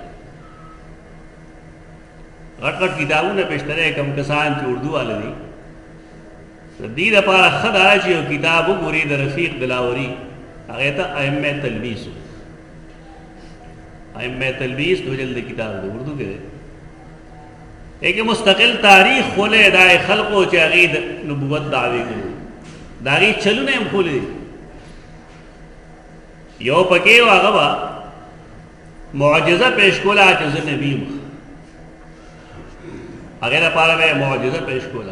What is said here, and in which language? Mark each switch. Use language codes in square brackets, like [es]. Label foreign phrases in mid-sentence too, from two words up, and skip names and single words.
[ps] غټ غټ کتابونه پېشتره کم کسان چې اردو والا دي، د دې دپاره ښه دا چې یو کتاب وګوري د رفیق دلاوري، هغې ته ائمه تلبیس، ائمه تلبیس 2 جلد کتاب دی، اردو کې دی. [ur] ایک مستقل تاریخ کھولے [ps] دا خلقو چې هغې د نبوت دعوې کوي، د هغې چلونه هم خولی دي. یو پکې و هغه به معجزه پیش کوله چې زه نبي یم، هغې دپاره به یې معجزه پیش کوله.